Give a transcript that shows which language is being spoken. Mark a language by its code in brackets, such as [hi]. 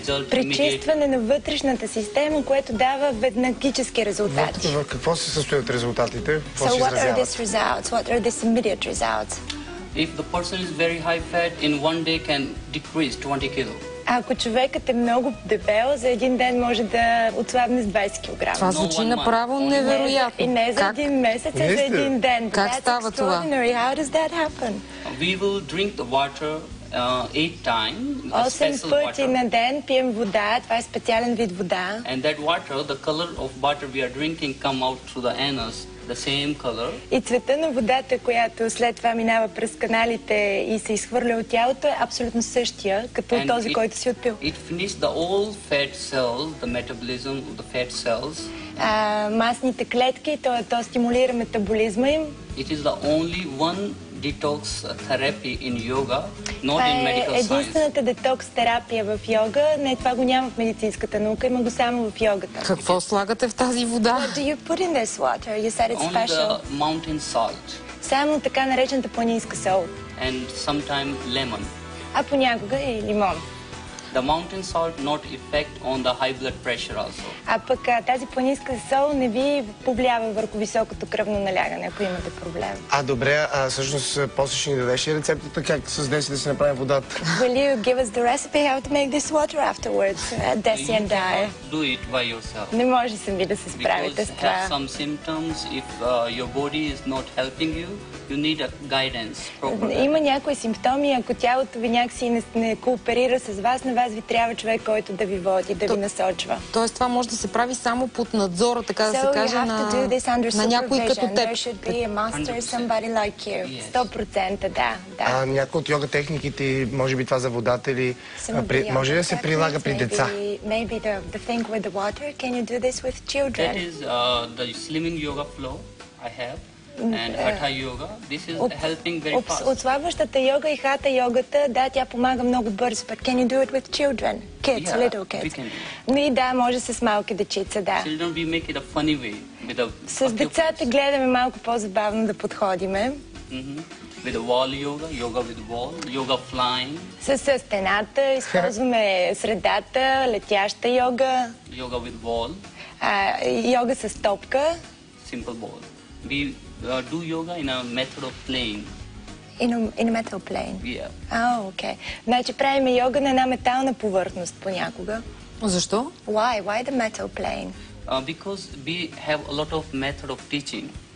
[bg] Пречистване на вътрешната система, което дава веднагически резултати. В какво се състоят резултатите? [en] So what are these results? What are these immediate results? If the person is very high fat, in one day can decrease 20 kg. [bg] Ако човекът е много дебел, за един ден може да отслабне с 20 кг. Това звучи направо невероятно. И не за един месец, а за един ден. Как става това? [en] How does that happen? We will drink the water 8 times. [bg] 8 пъти на ден пием вода. Това е специален вид вода. [en] And that water, the color of water we are drinking come out through the anus. The same color. [bg] И цвета на водата, която след това минава през каналите и се изхвърля от тялото, е абсолютно същия, като този, който си отпил. [en] It finishes the all fat cells, the metabolism of the fat cells. [bg] Масните клетки, то стимулира метаболизма им. [en] It is the only one detox therapy in yoga, not in medical science. [bg] Единствената детокс терапия в йога, не, това го няма в медицинската наука, има го само в йогата. Какво слагате в тази вода? [en] What do you put in this water? You said it's special. Only the mountain salt. [bg] Само така наречената планинска сол. [en] And sometimes lemon. [bg] А понякога и лимон. [en] The mountain salt not effect on the high blood pressure also. [bg] А пък тази планинска сол не ви повлиява върху високото кръвно налягане, ако имате проблем. Добре, всъщност после ще ни дадеш и рецептата как с Деси да си направим водата? [en] Will you give us the recipe how to make this water afterwards, Desi and I? Do it by yourself. [bg] Не може сами да се справите с това. [en] Because have some symptoms, if your body is not helping you, you need a guidance program. [bg] Има някои симптоми, ако тялото ви някакси не кооперира с вас, на вас вас ви трябва човек, който да ви води, да ви насочва. Тоест това може да се прави само под надзора, така да се каже, на някой като теб. 100%, да. Някои от йога техниките, може би това за водатели, може ли да се прилага при деца? [en] Maybe the thing with the water, can you do this with children? That is the slimming yoga flow I have. And hatha yoga, this is helping very fast. [bg] Отслабващата йога и хата йогата, да, тя помага много бързо. [en] But can you do it with children? Kids, little kids? We can do. [bg] Но и да, може с малки дечица, да. [en] Children, we make it a funny way. [bg] С децата гледаме малко по-забавно да подходиме. [en] With wall yoga, yoga with wall, yoga flying. [bg] С стената, използваме средата, летяща йога. [en] Yoga with wall. [bg] Йога с топка. [en] Simple ball. We do yoga in a method of playing. In a metal plane? Yeah. Okay. [bg] Значи правим йога на една метална повърхност понякога. Защо? [en] Why? Why the metal plane? Because we have a lot of method of teaching.